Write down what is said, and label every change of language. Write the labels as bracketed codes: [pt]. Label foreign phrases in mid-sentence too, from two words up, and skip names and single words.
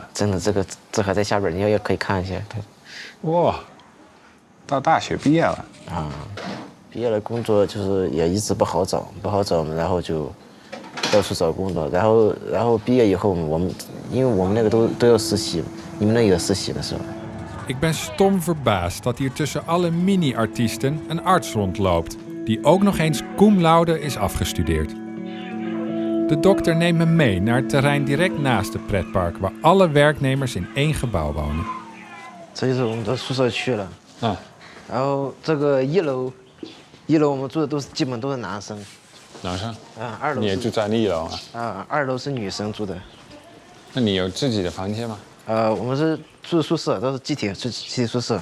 [zh] 真的，这还在下边，你也可以看一下。哇，到大学毕业了。啊，毕业了工作就是也一直不好找，然后就到处找工作，然后毕业以后因为我们那个都要实习，你们那也实习的是吧？ [nl] Ik ben stom verbaasd dat hier tussen alle mini-artiesten een arts rondloopt, die ook nog eens cum laude is afgestudeerd. De dokter neemt me mee naar het terrein direct naast het pretpark, waar alle werknemers in één gebouw wonen. [zh] 这就是我们的宿舍区了。啊。然后这个一楼我们住的基本都是男生。男生？啊，2楼。你也住在1楼啊？啊，2楼是女生住的。那你有自己的房间吗？我们是住宿舍，都是集体宿舍。